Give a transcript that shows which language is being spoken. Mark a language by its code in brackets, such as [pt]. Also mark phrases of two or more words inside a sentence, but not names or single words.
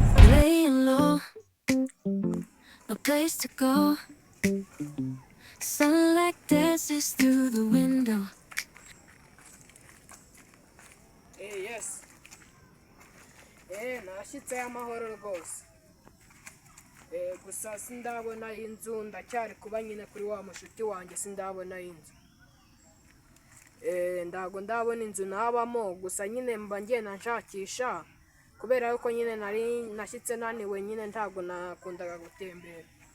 [en] Laying low, no place to go. Sunlight dances through the window. Eh, yes. [rw] Eh, nashyitse amahoro rwose. Eh, gusa sindabona inzu, ndacyari kuba nyine kuri wa mushuti wanjye, sindabona inzu. Eh, ndago ndabona inzu nabamo, gusa nyine mba ngenda nshakisha, kubera yuko nyine nari nashyitse naniwe nyine ntago nakundaga gutembera.